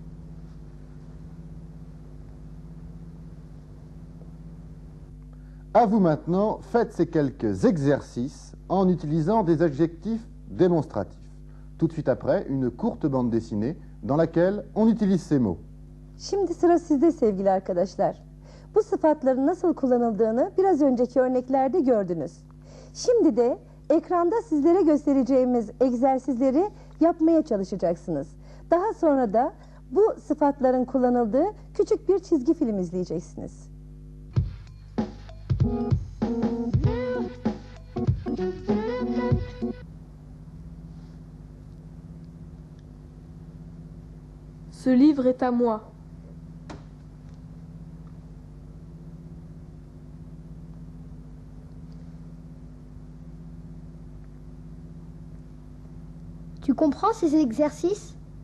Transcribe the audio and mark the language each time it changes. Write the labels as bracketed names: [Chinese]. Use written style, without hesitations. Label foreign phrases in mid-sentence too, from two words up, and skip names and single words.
[French] À vous maintenant, faites ces quelques exercices en utilisant des adjectifs démonstratifs. Tout de suite après, une courte bande dessinée dans laquelle on utilise ces mots. [Turkish] Şimdi sıra sizde sevgili arkadaşlar. Bu sıfatların nasıl kullanıldığını biraz önceki örneklerde gördünüz. Şimdi de Ekranda sizlere göstereceğimiz egzersizleri yapmaya çalışacaksınız. Daha sonra da bu sıfatların kullanıldığı küçük bir çizgi film izleyeceksiniz. [French] Ce livre est à moi. Tu comprends ces exercices?